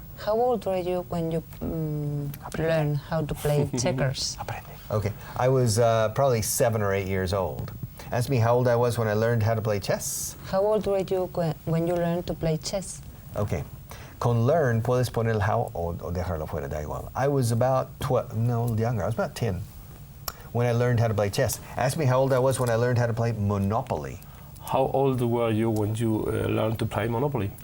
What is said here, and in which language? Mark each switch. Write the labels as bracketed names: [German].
[English] How old were you when you learned how to play checkers? [Spanish] Aprende. [English] Okay, I was probably 7 or 8 years old. Ask me how old I was when I learned how to play chess. How old were you when you learned to play chess? Okay. [Spanish] Con learn puedes poner how old o dejarlo fuera, da igual. [English] I was about 12, no, younger. I was about 10 when I learned how to play chess. Ask me how old I was when I learned how to play Monopoly. How old were you when you learned to play Monopoly?